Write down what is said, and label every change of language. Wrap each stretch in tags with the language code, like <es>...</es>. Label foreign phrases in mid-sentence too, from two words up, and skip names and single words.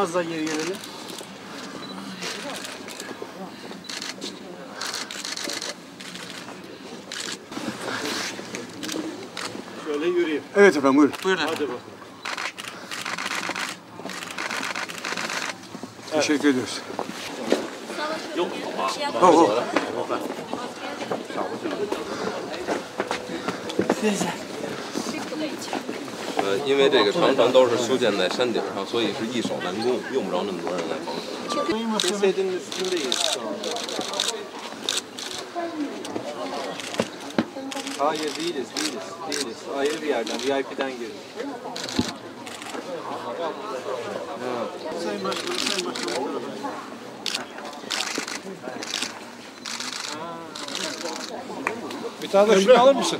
<tr>Az daha geri gelelim. Şöyle yürüyeyim. Evet efendim buyurun. Hadi bakalım. Teşekkür ediyoruz. Yok.</tr> <zh>因为这个长城都是修建在山顶上，所以是易守难攻，用不着那么多人来防守。</zh> <tr>Hayır değiliz. Ayrı bir yerden, VIP'den girdik. Sayın Başkanım, Sayın Başkanım. Bir tane de şunu alır mısın?</tr>